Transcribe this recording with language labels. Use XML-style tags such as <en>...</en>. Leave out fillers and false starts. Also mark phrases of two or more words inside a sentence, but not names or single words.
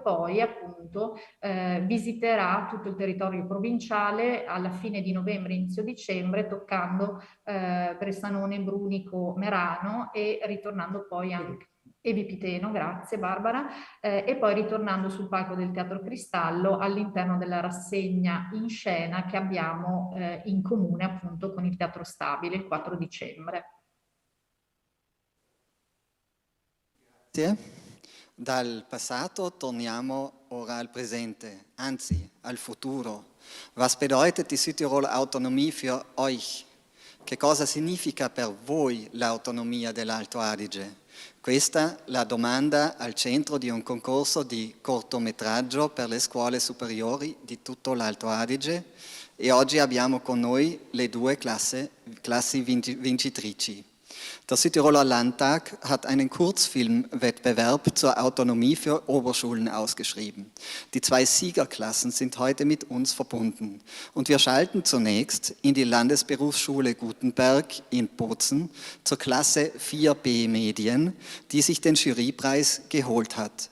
<it>poi appunto visiterà tutto il territorio provinciale alla fine di novembre, inizio dicembre, toccando Bressanone, Brunico, Merano e ritornando poi anche e Vipiteno, grazie Barbara, e poi ritornando sul palco del Teatro Cristallo all'interno della rassegna in scena che abbiamo in comune appunto con il Teatro Stabile il 4 dicembre. Grazie. Dal passato torniamo ora al presente, anzi al futuro.</it> <de>Was bedeutet die Südtirol Autonomie für euch?</de> <it>che cosa significa per voi l'autonomia dell'Alto Adige? Questa è la domanda al centro di un concorso di cortometraggio per le scuole superiori di tutto l'Alto Adige e oggi abbiamo con noi le due classi vincitrici.</it> <de>Der Südtiroler Landtag hat einen Kurzfilmwettbewerb zur Autonomie für Oberschulen ausgeschrieben. Die 2 Siegerklassen sind heute mit uns verbunden. Und wir schalten zunächst in die Landesberufsschule Gutenberg in Bozen zur Klasse 4b Medien, die sich den Jurypreis geholt hat.</de>